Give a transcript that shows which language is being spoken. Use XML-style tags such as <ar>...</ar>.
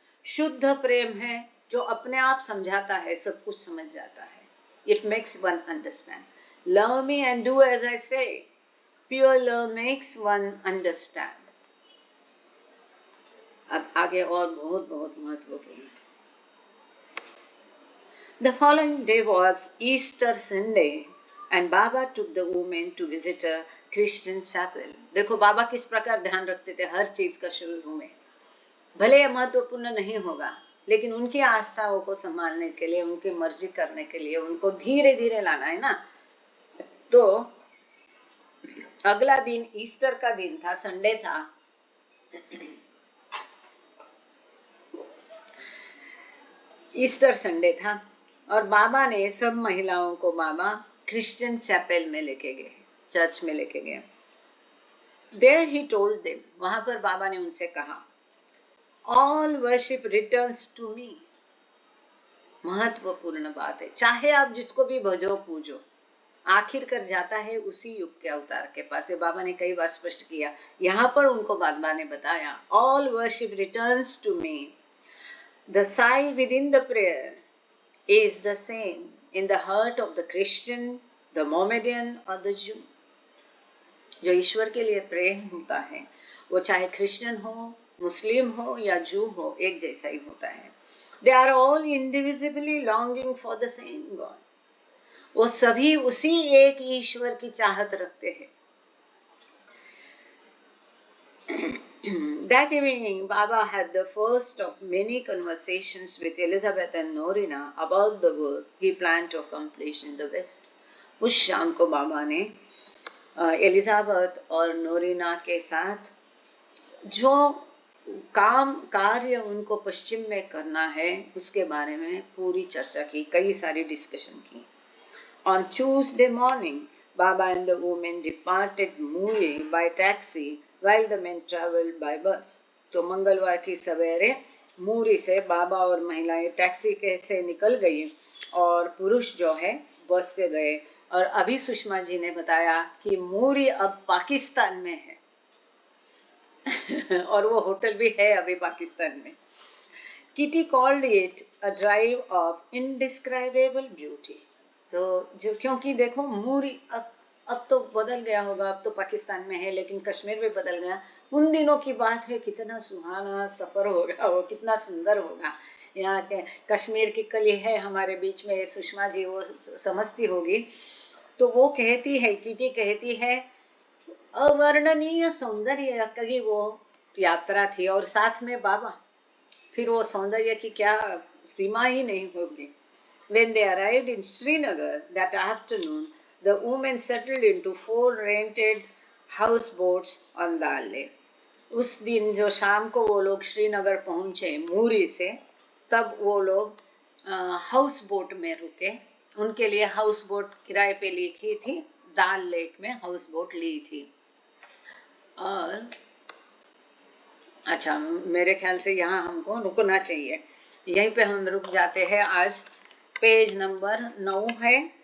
<hi>शुद्ध प्रेम है जो अपने आप समझाता है, सब कुछ समझ जाता है।</hi> <en>It makes one understand. Love me and do as I say, pure love makes one understand.</en> <hi>अब आगे और बहुत बहुत महत्वपूर्ण है।</hi> <en>The following day was Easter Sunday and Baba took the woman to visit a Christian chapel.</en> <hi>देखो बाबा किस प्रकार ध्यान रखते थे हर चीज का शुरू में। भले यह महत्वपूर्ण नहीं होगा, लेकिन उनकी आस्थाओं को संभालने के लिए, उनकी मर्जी करने के लिए उनको धीरे धीरे लाना है ना। तो अगला दिन ईस्टर का दिन था, संडे था। ईस्टर संडे था और बाबा ने सब महिलाओं को बाबा क्रिश्चियन चैपल में लेके गए, चर्च में लेके गए।</hi> <en>there he told them,</en> <hi>वहां पर बाबा ने उनसे कहा,</hi> <en>All worship returns to me.</en> <hi>महत्वपूर्ण बात है, चाहे आप जिसको भी भजो पूजो, आखिर कर जाता है उसी युग के अवतार के पास। ये बाबा ने कई बार स्पष्ट किया, यहाँ पर उनको बाबा ने बताया,</hi> <en>All worship returns to me. The sigh within the prayer is the same in the heart of the Christian, the Mohammedan or the Jew.</en> <hi>जो ईश्वर के लिए प्रेम होता है, वो चाहे क्रिश्चियन हो, मुस्लिम हो या जू हो, एक जैसा ही होता है।</hi> <en>They are all indivisibly longing for the same God.</en> <hi>वो सभी उसी एक ईश्वर की चाहत रखते हैं।</hi> <en>That evening, Baba had the first of many conversations with Elizabeth and Norina about the work he planned to accomplish in the West.</en> <hi>उस शाम को बाबा ने एलिजाबेथ और नोरिना के साथ जो कार्य उनको पश्चिम में करना है उसके बारे में पूरी चर्चा की, कई सारी डिस्कशन की।</hi> <en>On Tuesday morning, Baba and the women departed Muri by taxi while the men traveled by bus.</en> <hi>तो मंगलवार की सवेरे मूरी से बाबा और महिलाएं टैक्सी से निकल गई और पुरुष जो है बस से गए। और अभी सुषमा जी ने बताया कि मूरी अब पाकिस्तान में है और वो होटल भी है अभी पाकिस्तान में।</hi> <en>Kitty called it a drive of indescribable beauty.</en> <hi>तो जो, क्योंकि देखो मूरी अब तो बदल गया होगा, अब तो पाकिस्तान में है, लेकिन कश्मीर में बदल गया। उन दिनों की बात है, कितना सुहाना सफर होगा वो, कितना सुंदर होगा। यहाँ के कश्मीर की कली है हमारे बीच में, सुषमा जी वो समझती होगी। तो वो कहती है, कीटी कहती है, अवर्णनीय सौंदर्य की वो यात्रा थी और साथ में बाबा, फिर वो सौंदर्य की क्या सीमा ही नहीं होगी।</hi> <en>When they arrived in Srinagar that afternoon, the women settled into 4 rented houseboats on Dal Lake.</en> <hi>उस दिन जो शाम को वो लोग श्रीनगर पहुंचे मूरी से, तब वो लोग हाउस बोट में रुके। उनके लिए हाउस बोट किराए पे लिखी थी, दाल लेक में हाउस बोट ली थी। और अच्छा, मेरे ख्याल से यहाँ हमको रुकना चाहिए, यहीं पे हम रुक जाते हैं। आज पेज नंबर 9 है,</hi>